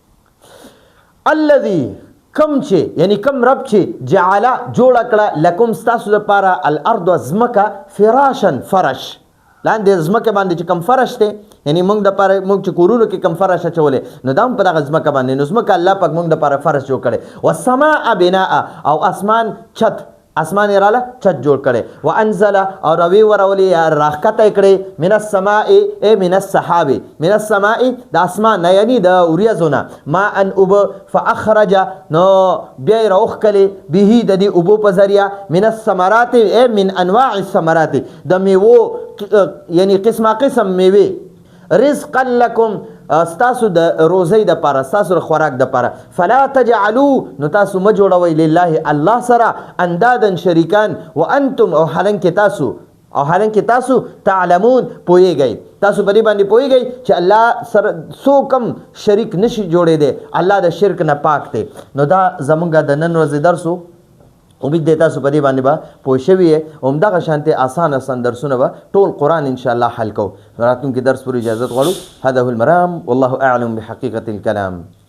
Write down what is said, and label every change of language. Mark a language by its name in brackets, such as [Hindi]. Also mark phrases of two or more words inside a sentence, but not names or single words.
[Pashto] الذي کم چې یعنی کم رب چې جعله جوړه کړه لکم ستاسو دپاره الارض ځمکه فراشن فرش لاندې ځمکه باندې چې کم فرش دی یعنی موږ دپاره موږ چې کورونو کې کم فرش اچولی نو دا هم په دغه ځمکه باندې نو ځمکه الله پاک موږ دپاره فرش جوړ کړی [Arabic] والسماء بناء [Pashto] او اسمان چت اسمان یې راله چت جوړ کړی وانزل او روي ورولې یا راښکته یې کړې [Arabic] من السماء من السحاب من السماء [Pashto] د اسمان نه یعنی د وریځو نه ما ان اوبه فاخرج نو بیا یې راوښکلې به د دې اوبو په ذریعه [Arabic] من الثمرات من انواع الثمرات [Pashto] د میوو یعنی قسمه قسم میوې [Arabic] رزقا لکم [Pashto] ستاسو د روزۍ د پاره ستاسو د خوراک د پاره [Arabic] فلا تجعلوا [Pashto] نو تاسو مه جوړوئ لله الله سره اندادن شریکان وانتم او حالانکې تاسو تعلمون پوهیږئ تاسو په دې باندې پوهیږئ چې الله سره څوک هم شریک نشي جوړېدی الله د شرک نه پاک دی نو دا زمونږ د نن ورځې درس و امید دی تاسو په دې باندې به پوه شوي یې همدغه شانتې آسان درسونه به ټول قرآن انشاءالله حل کوو راتلونکي درس پورې اجازت غواړو [Arabic] هذا هو المرام والله اعلم بحقیقة الکلام